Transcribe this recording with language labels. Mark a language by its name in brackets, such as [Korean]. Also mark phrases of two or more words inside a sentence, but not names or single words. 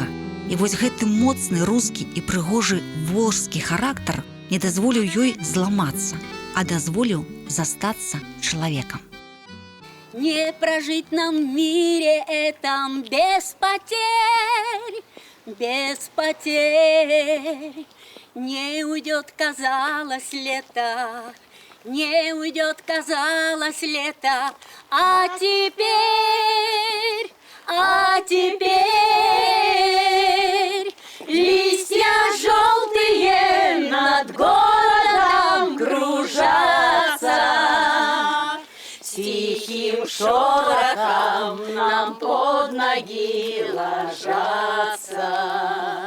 [Belarusian] І вось гэты моцны рускі і прыгожы волжскі характар не дазволіў ёй зламацца, а дазволіў застацца чалавекам. [Russian] Не прожить нам в мире этом без потерь, без потерь. Не уйдет, казалось, лето, не уйдет, казалось, лето, а теперь листья желтые над городом кружатся, тихим шорохом нам под ноги ложатся.